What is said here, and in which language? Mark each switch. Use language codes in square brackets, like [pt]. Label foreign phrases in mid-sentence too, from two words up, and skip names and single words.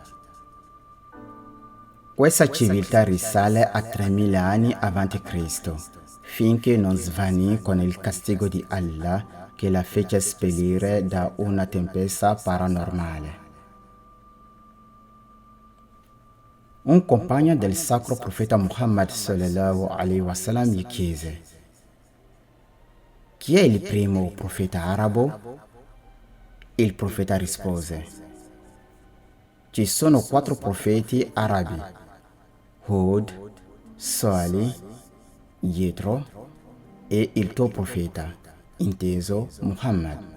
[it] Questa civiltà risale a 3000 anni a.C., finché non svanì con il castigo di Allah che la fece spellere da una tempesta paranormale. Un compagno del sacro profeta Muhammad [ar] صلى الله عليه وسلم [it] gli chiese: chi è il primo profeta arabo? Il profeta rispose: ci sono 4 profeti arabi: Hud, Salih, Yethro e il tuo profeta, inteso Muhammad.